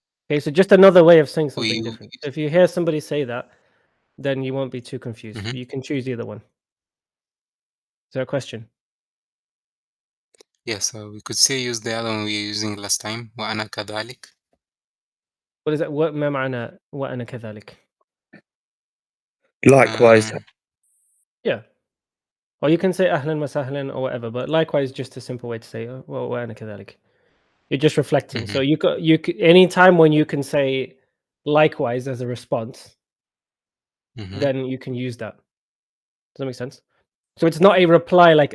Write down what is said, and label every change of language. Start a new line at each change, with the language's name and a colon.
English: Okay, so just another way of saying Or something different. If you hear somebody say that, then you won't be too confused. Mhm. You can choose either one. Is there a question? Yeah, so we could say use the other one we were using last time.
Arabic: وأنا كذلك.
English: What is that? What
Arabic: ما معنى وأنا كذلك?
English: Likewise. Yeah. Or you can say
Arabic: أهلا وسهلا
English: or whatever, but likewise, just a simple way to say well,
Arabic: وأنا كذلك.
English: You're just reflecting. So Mhm. any time when you can say likewise as a response, Mhm. then you can use that. Does that make sense? So it's not a reply like